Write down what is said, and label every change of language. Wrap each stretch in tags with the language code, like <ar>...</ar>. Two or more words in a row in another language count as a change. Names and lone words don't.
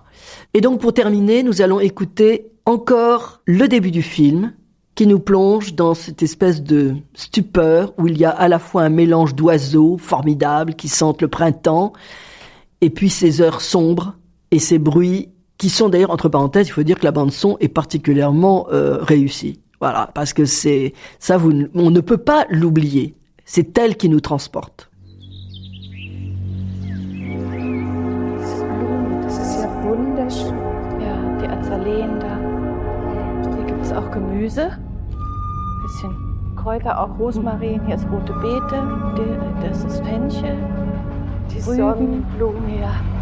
<fr>Et donc pour terminer, nous allons écouter encore le début du film, qui nous plonge dans cette espèce de stupeur où il y a à la fois un mélange d'oiseaux formidables qui sentent le printemps, et puis ces heures sombres et ces bruits qui sont d'ailleurs, entre parenthèses, il faut dire que la bande-son est particulièrement réussie. Voilà, parce que c'est ça, on ne peut pas l'oublier. C'est elle qui nous transporte.</fr> <de>Das ist ja wunderschön. Ja, die Azaleen da. Hier gibt es auch Gemüse. Ein bisschen Kräuter, auch Rosmarin. Hier ist rote Beete. Das ist Fenchel. Die Sonnenblumen, ja.</de>